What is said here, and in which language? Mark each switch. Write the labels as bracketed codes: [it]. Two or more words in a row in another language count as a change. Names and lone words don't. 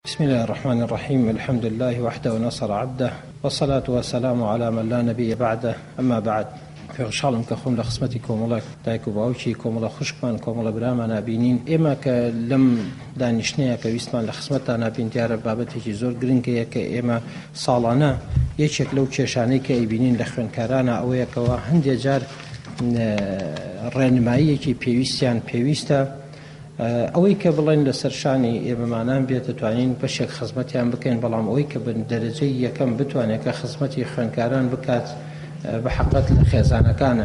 [ar] بسم الله الرحمن الرحيم. الحمد لله وحده ونصر عبده والصلاة والسلام على من لا نبي بعده. أما بعد، [ckb] خوشحالم کە خۆم لە خزمەتی کۆمەڵە دایک و باوکی کۆمەڵە خوشکمان کۆمەڵە برامان نبینین. ئێمە کە لەم دانیشتەیە کە ویستمان لە خزمەتتان نبین دیارە بابەتێکی زۆر گرنگەیە کە ئێمە ساڵانە یەکێک لەو کێشانەی کە ئەیبینین لە خوێندکارانە ئەوەیەکەوە هەندێک جار ڕێنماییەکی پێویستە ئەوەی کە بڵێن لە سەرشانی ئێمەمانان بێت دەتوانین بەشێک خزمەتیان بکەین، بەڵام ئەوەی کە بن دەرەجەی یەکەم بتوانێت کە خزمەتی خوێندکاران بکات بە حقیقەت لە خێزانەکانە.